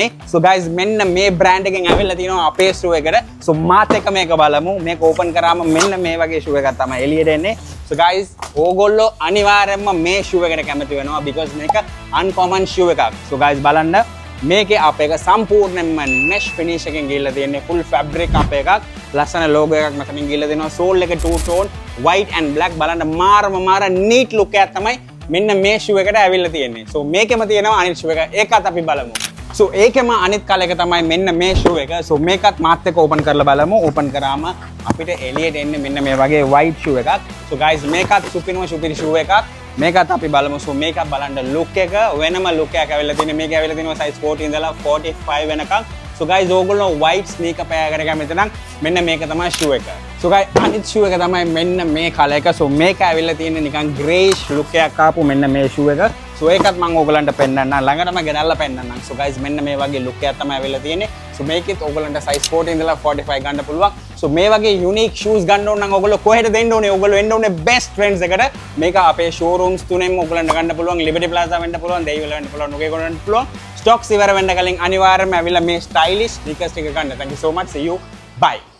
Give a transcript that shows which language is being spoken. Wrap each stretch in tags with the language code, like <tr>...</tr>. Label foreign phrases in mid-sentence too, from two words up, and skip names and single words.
<en>so guys</en> <si>මෙන්න මේ brand එකෙන් ඇවිල්ලා තියෙනවා අපේ ෂූ එකට. so මාත් එක මේක බලමු. මේක ඕපන් කරාම මෙන්න මේ වගේ ෂූ එකක් තමයි එළියට එන්නේ.</si> <en>so guys</en> <si>ඕගොල්ලෝ අනිවාර්යයෙන්ම මේ ෂූ එකට කැමති වෙනවා because මේක uncommon ෂූ එකක්.</si> <en>so guys</en> <si>බලන්න මේකේ අප එක සම්පූර්ණයෙන්ම</si> <en>mesh finish</en> <si>එකෙන් ගිහිල්ලා තියෙන්නේ</si> <en>full fabric</en> <si>අප එකක්. ලස්සන logo එකක් මෙතනින් ගිහිල්ලා දෙනවා. sole එක</si> <en>two tone white and black</en> <si>බලන්න මාර</si> <en>neat look</en> <si>එකක් තමයි මෙන්න මේ shoe එකට ඇවිල්ලා තියෙන්නේ. so මේකෙම තියෙනවා අනිත් shoe එක. ඒකත් අපි බලමු. so ඒකෙම අනිත් කල එක තමයි මෙන්න මේ shoe එක. so මේකත් මාත් එක්ක open කරලා බලමු. open කරාම අපිට එළියට එන්නේ මෙන්න මේ වගේ white shoe එකක්.</si> <en>so guys</en> <si>මේකත් සුපිරි shoe එකක්. මේකත් අපි බලමු. so මේකත් බලන්න look එක වෙනම look එකක් ඇවිල්ලා තියෙන්නේ. මේක ඇවිල්ලා තියෙනවා size 40 ඉඳලා 45 වෙනකම්.</si> <en>so guys</en> <si>ඕගොල්ලෝ</si> <en>white sneaker pair</en> <si>එකකට කැමති නම් මෙන්න මේක තමයි shoe එක.</si> <en>so guys</en> <si>අනිත් shoe එක තමයි මෙන්න මේ color එක. so මේක ඇවිල්ලා තියෙන්නේ නිකන්</si> <en>greyish look</en> <si>එකක් ආපු මෙන්න මේ shoe එක. so ඒකත් මම ඕගොල්ලන්ට පෙන්නන්නම්. ළඟටම ගෙනල්ලා පෙන්නන්නම්.</si> <en>so guys</en> <si>මෙන්න මේ වගේ look එකක් තමයි ඇවිල්ලා තියෙන්නේ. so මේකෙත් ඕගොල්ලන්ට size 40 ඉඳලා 45 ගන්න පුළුවන්. so මේ වගේ</si> <en>unique shoes</en> <si>ගන්න ඕන නම් ඕගොල්ලෝ කොහෙද දෙන්න ඕනේ? ඕගොල්ලෝ එන්න ඕනේ</si> <en>best trends</en> <si>එකට. මේක අපේ showrooms තුනෙන්ම ඕගොල්ලන්ට ගන්න පුළුවන්. Liberty Plaza වෙන්න පුළුවන්, දෙයිවල වෙන්න පුළුවන්, නුගේගොඩ වෙන්න පුළුවන්. stocks ඉවර වෙන්න කලින් අනිවාර්යයෙන්ම ඇවිල්ලා මේ</si> <en>stylish sneakers</en> <si>ටික ගන්න.</si> <en>thank you so much. see you. bye.</en>